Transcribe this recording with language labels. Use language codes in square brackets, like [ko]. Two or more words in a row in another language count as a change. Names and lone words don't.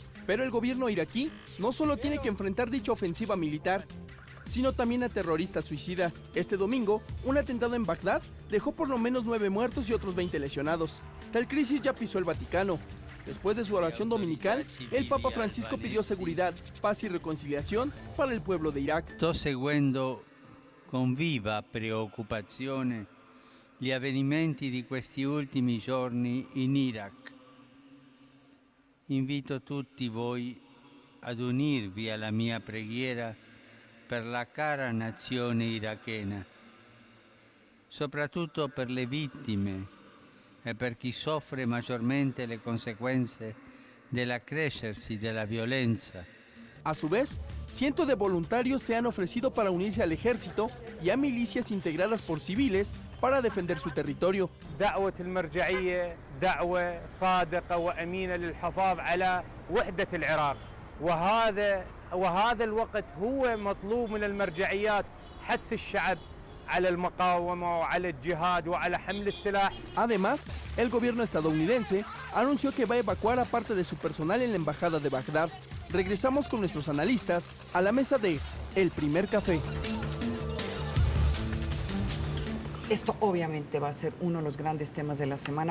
[es] Pero el gobierno iraquí no solo tiene que enfrentar dicha ofensiva militar, sino también a terroristas suicidas. Este domingo, un atentado en Bagdad dejó por lo menos 9 muertos y otros 20 lesionados. Tal crisis ya pisó el Vaticano. Después de su oración dominical, el Papa Francisco pidió seguridad, paz y reconciliación para el pueblo de Irak. [it] Sto seguendo con viva preoccupazione gli avvenimenti di questi ultimi giorni in Iraq. Invito tutti voi ad unirvi alla mia preghiera per la cara nazione irachena, soprattutto per le vittime e per chi soffre maggiormente le conseguenze dell'accrescersi della violenza. [es] A su vez, cientos de voluntarios se han ofrecido para unirse al ejército y a milicias integradas por civiles para defender su territorio. [ar] دعوة المرجعية دعوة صادقة وأمينة للحفاظ على وحدة العراق وهذا الوقت هو مطلوب من المرجعيات حث الشعب على المقاومة وعلى الجهاد وعلى حمل السلاح. [es] Además, el gobierno estadounidense anunció que va a evacuar a parte de su personal en la embajada de Bagdad. Regresamos con nuestros analistas a la mesa de El Primer Café. Esto obviamente va a ser uno de los grandes temas de la semana.